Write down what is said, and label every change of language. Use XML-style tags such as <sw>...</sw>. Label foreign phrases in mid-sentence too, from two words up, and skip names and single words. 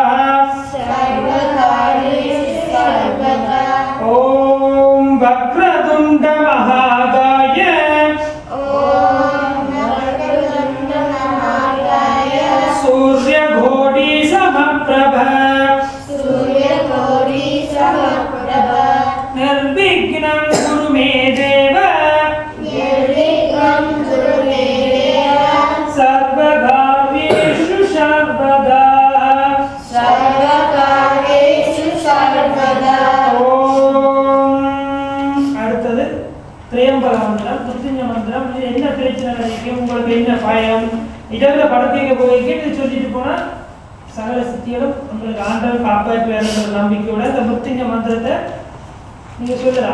<sa>ओम वक्रतुण्ड महाकाय सूर्यकोटि समप्रभ निर्विघ्नं कुरु मे देव सर्वकार्येषु सर्वदा।</sa> <ta>அடுத்தது திரியம்பக மந்திரம், மிருத்யுஞ்சய மந்திரம். இது என்ன பிரச்சனை நினைக்கும், உங்களுக்கு என்ன பயம், இதெல்லாம் படத்துக்கு போய் கேட்டு சொல்லிட்டு போனா சகல சித்திகளும் உங்களுக்கு ஆண்டவன் காப்பாற்றுவாருன்ற நம்பிக்கையோட இந்த மிருத்யுஞ்சய மந்திரத்தை நீங்க சொல்லலாம்.</ta>